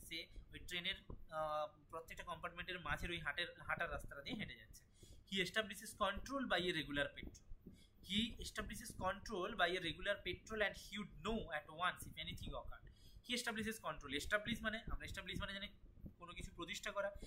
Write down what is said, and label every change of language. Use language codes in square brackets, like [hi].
[bn] সে ওই ট্রেনের প্রত্যেকটা কম্পার্টমেন্টের মাঝের ওই হাঁটার রাস্তাটা দিয়ে হেঁটে যাচ্ছে। [en] He establishes control by a regular patrol. He establishes control by a regular patrol and he would know at once if anything occurred. He establishes control. [bn] Establish মানে আমরা establish মানে জানি কোনো কিছু প্রতিষ্ঠা করা।